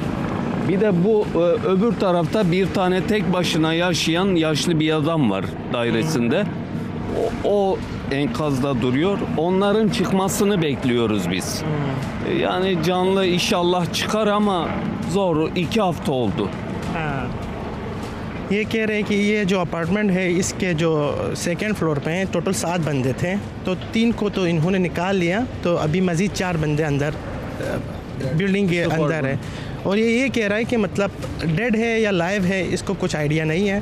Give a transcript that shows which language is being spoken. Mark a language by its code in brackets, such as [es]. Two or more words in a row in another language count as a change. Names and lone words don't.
[tr] Bir de bu öbür tarafta bir tane tek başına yaşayan yaşlı bir adam var dairesinde. O enkazda duruyor. Onların çıkmasını bekliyoruz biz. Yani canlı inşallah çıkar ama zor. 2 hafta oldu. [ur] ہاں یہ کہہ رہے ہیں کہ یہ جو اپارٹمنٹ ہے اس کے جو [en] second floor [ur] پہ ہیں ٹوٹل 7 بندے تھے، تو 3 کو تو انہوں نے نکال لیا، تو ابھی مزید 4 بندے اندر بلڈنگ کے اندر ہے. اور یہ کہہ رہا ہے کہ مطلب ڈیڈ ہے یا لائیو ہے اس کو کچھ آئیڈیا نہیں ہے.